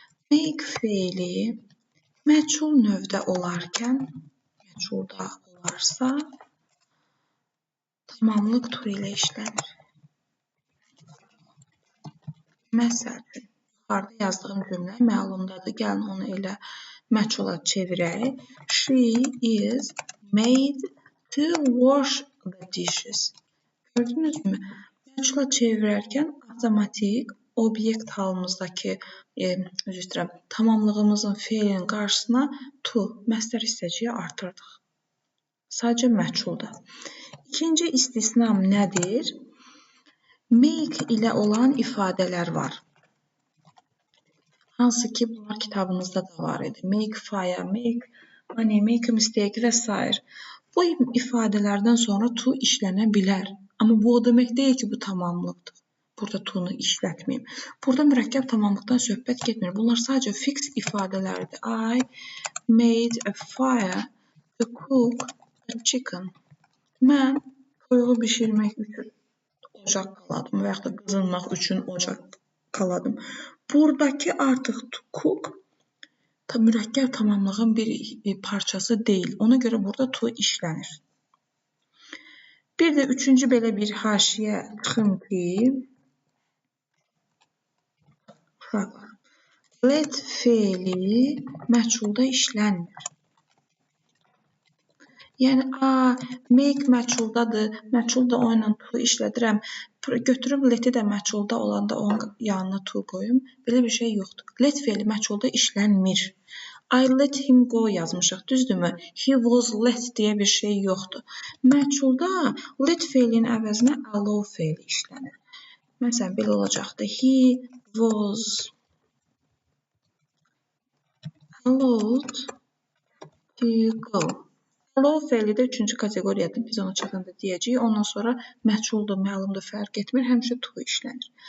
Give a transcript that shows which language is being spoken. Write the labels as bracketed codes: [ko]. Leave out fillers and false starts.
[az] make feili məchul növdə olarkən, məchulda olarsa, tamamlıq to ilə işlənir. Məsələn, yuxarıda yazdığım cümlə məlumdadır. Gəlin onu elə məchula çevirək. [en] She is made to wash the dishes. [az] Gördünüzmü? Məchula çevirərkən avtomatik obyekt halımızdakı tamamlığımızın feilin qarşısına to, məstər hissəciyi artırdıq. Sadəcə məchulda. İkinci istisnam nədir? Make ilə olan ifadələr var. Hansı ki, bunlar kitabınızda da var idi. [en] Make fire, make money, make a mistake [az] və s. Bu ifadələrdən sonra to işlənə bilər. Amma bu o demək deyil ki, bu tamamlıqdır. Burada to-nu işlətməyim. Burada mürəkkəb tamamlıqdan söhbət getmir. Bunlar sadəcə fix ifadələrdir. [en] I made a fire to cook a chicken. [az] Mən toyuğu bişirmək üçün ocaq qaladım və yaxud da qızınmaq üçün ocaq qaladım. Buradakı artıq to cook mürəkkəb tamamlığın bir parçası deyil. Ona görə burada to işlənir. Bir də üçüncü belə bir haşiyə çıxım ki, let feili məchulda işlənmir. Yəni, make məchuldadır, məchul da o ilə to işlədirəm. Götürüb leti də məchulda olanda onun yanına to qoyum. Belə bir şey yoxdur. Let feili məchulda işlənmir. [en] I let him go [az] yazmışıq, düzdürmü? [en] He was let [az] deyə bir şey yoxdur. Məchulda let feilinin əvəzinə allow feili işlənir. Məsələn, belə olacaqdı. [en] He was allowed to go. [az] Allow feili də üçüncü kateqoriyadır. Biz ona çatanda deyəcəyik. Ondan sonra məchuldur, məlumdur, fərq etmir. Həmişə to işlənir.